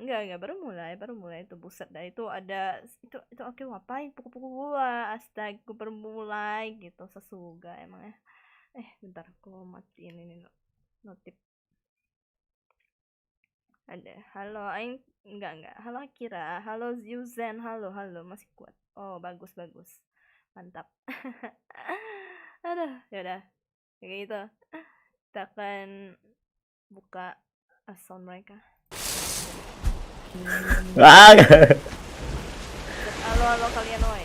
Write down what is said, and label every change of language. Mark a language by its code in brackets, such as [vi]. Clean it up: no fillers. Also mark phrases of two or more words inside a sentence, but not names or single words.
[id] Enggak, baru mulai itu buset dah. Itu ada itu oke ngapain pukul-pukul gua. Astaga, gua baru mulai gitu. Sesuga emang ya. Bentar aku matiin ini notif. Ada. Halo, Aing enggak. Halo Akira, halo Yuzen, halo, masih kuat. Oh, bagus. Mantap. Aduh, ya udah. Kayak gitu. Kita akan buka sound mereka. Halo kalian woi.